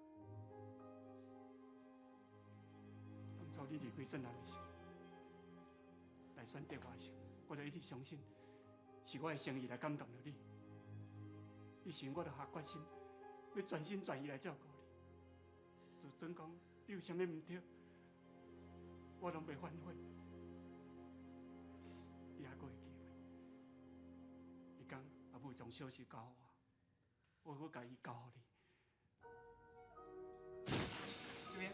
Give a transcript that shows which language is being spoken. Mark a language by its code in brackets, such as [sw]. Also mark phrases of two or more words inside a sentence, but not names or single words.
[nan] 当初你离开正南的时候，来选择我的时候，我就一直相信，是我的诚意来感动了你。以前我就下决心，要全心全意来照顾你。就准讲你有啥物唔对，我拢袂反悔。伊还阁会记得，伊讲阿母将小事交予我，我阁甲伊交予你。这边。